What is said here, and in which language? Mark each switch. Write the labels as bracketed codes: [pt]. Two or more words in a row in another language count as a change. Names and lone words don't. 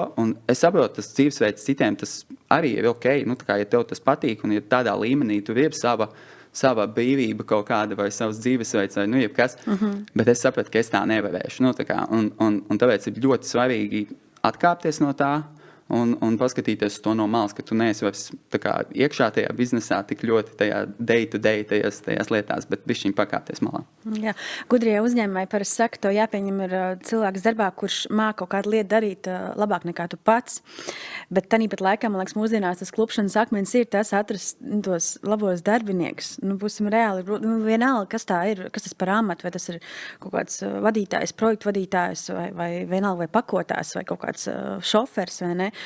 [lv] Un es saprotu, tas dzīvesveids citiem, tas arī ir ok, ja tev tas patīk un ja tādā līmenī tur ir sava brīvība kaut kāda vai savs dzīvesveids vai jebkas, bet es sapratu, ka es tā nevarēšu. Un tāpēc ir ļoti svarīgi atkāpties no tā un paskatīties to no malas, ka tu neesi vairs iekšā tajā biznesā tik ļoti tajā [en] day-to-day [lv] tajās lietās, bet bišķiņ pakāpties malā. Jā. Gudrie uzņēmēji parasti saka, to jāpieņem ir cilvēks darbā, kurš māk kaut kādu lietu darīt labāk nekā tu pats. Bet tāpat laikā, man liekas, mūsdienās tas klupšanas akmens ir tas atrast tos labos darbiniekus. Būsim reāli, vienalga, kas tā ir, kas tas par amatu, vai tas ir kaut kāds vadītājs, projektu vadītājs, vai vienalga, vai pakotājs, vai kaut kāds šofers, vai ne?